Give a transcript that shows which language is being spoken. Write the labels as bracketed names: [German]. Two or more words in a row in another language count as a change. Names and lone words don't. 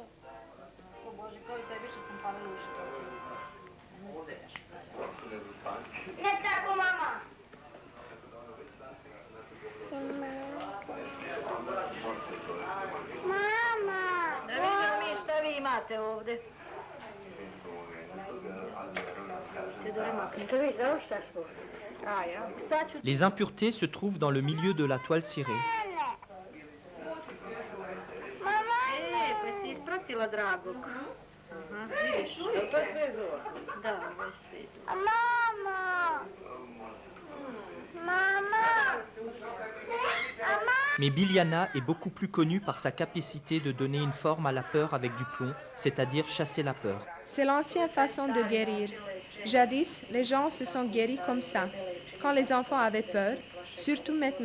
[Serbian] O Bože, kao i tebi što sam palila uši. Ne mogu nešto. Ne tako, mama. Mama! Da vidimo mi šta vi imate ovde. [French] Les impuretés se trouvent dans le milieu de la toile cirée. [Serbian] Pa si ispratila dragog. Vidiš, to je sve izvora. Da, ovo je sve izvora. Mama! Mama! [French] Mais Biliana est beaucoup plus connue par sa capacité de donner une forme à la peur avec du plomb, c'est-à-dire chasser la peur. C'est l'ancienne façon de guérir. Jadis, les gens se sont guéris comme ça, quand les enfants avaient peur, surtout maintenant.